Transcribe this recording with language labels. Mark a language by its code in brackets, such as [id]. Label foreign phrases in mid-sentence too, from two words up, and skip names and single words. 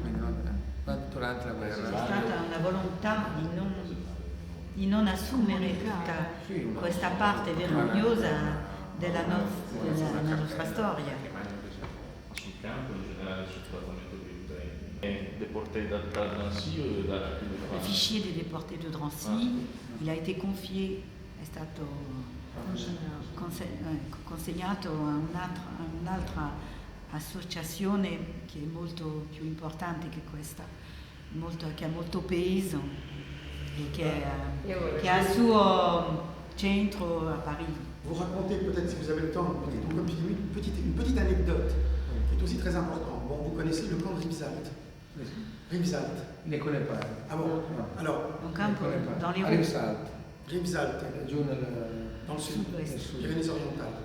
[it] Quindi durante la guerra. C'è stata una volontà di non assumere tutta questa parte vergognosa della nostra storia. Sul campo in generale sul trattamento dei treni. [fr] Déporté de Drancy [it] o da [fr] Le fichier des déportés de Drancy, il a été confié, [it] è stato consegnato a un'altra associazione che è molto più importante che questa, che ha molto peso e che ha il suo centro a Parigi. [fr] Vous racontez peut-être, si vous avez le temps, une petite anecdote qui est aussi très importante. Bon, vous connaissez le camp de Rivesaltes. Rivesaltes. Ne connaît pas. Ah bon? Alors, dans les Rivesaltes, dans le sud, Pyrénées-Orientales.